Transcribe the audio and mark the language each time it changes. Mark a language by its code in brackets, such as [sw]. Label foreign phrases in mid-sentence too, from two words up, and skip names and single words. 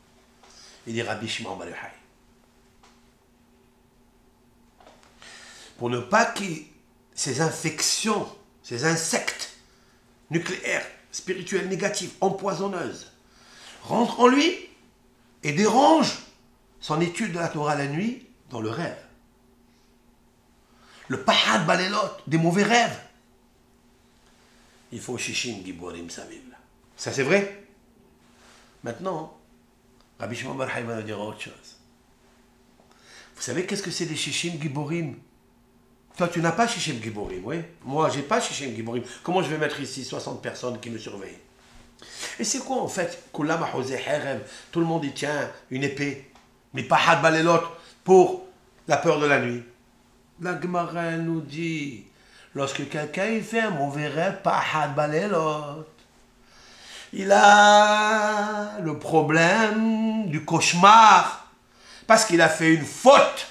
[fr] Il dit Rabbi Shimon bar Yochai. Pour ne pas que ces infections, ces insectes nucléaires, spirituelles, négatives, empoisonneuses, rentre en lui et dérange son étude de la Torah la nuit dans le rêve. Le [he] פחד בלילות, [fr] des mauvais rêves. Il faut [he] ששים גבורים סביב. [fr] Ça c'est vrai. Maintenant, Rabbi Shimon bar Yochai va nous dire autre chose. Vous savez qu'est-ce que c'est des [he] ששים גבורים? [fr] Toi tu n'as pas [he] ששים גבורים, [fr] oui. Moi j'ai pas [he] ששים גבורים. [fr] Comment je vais mettre ici 60 personnes qui me surveillent? Et c'est quoi en fait? Tout le monde y tient une épée. Mais [he] פחד בלילות [fr] pour la peur de la nuit. La Gemara nous dit, lorsque quelqu'un il fait un mauvais rêve, [he] פחד בלילות, [fr] il a le problème du cauchemar, parce qu'il a fait une faute.